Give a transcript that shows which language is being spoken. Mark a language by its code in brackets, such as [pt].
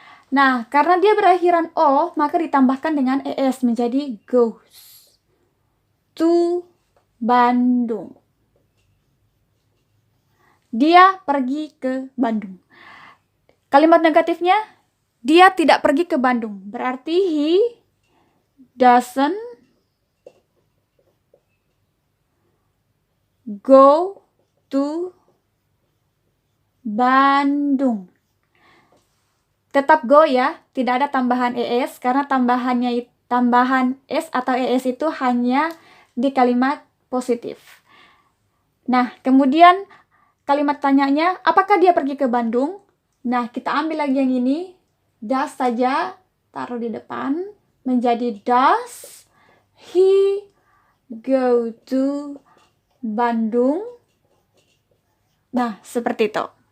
[id] Nah, karena dia berakhiran o, maka ditambahkan dengan es menjadi [en] goes to Bandung. [id] Dia pergi ke Bandung. Kalimat negatifnya, dia tidak pergi ke Bandung. Berarti [en] he doesn't go to Bandung. [id] Tetap go ya, tidak ada tambahan es karena tambahan es atau es itu hanya di kalimat positif. Nah, kemudian kalimat tanyanya, apakah dia pergi ke Bandung? Nah, kita ambil lagi yang ini, does saja, taruh di depan, menjadi [en] does he go to Bandung? [id] Nah, seperti itu.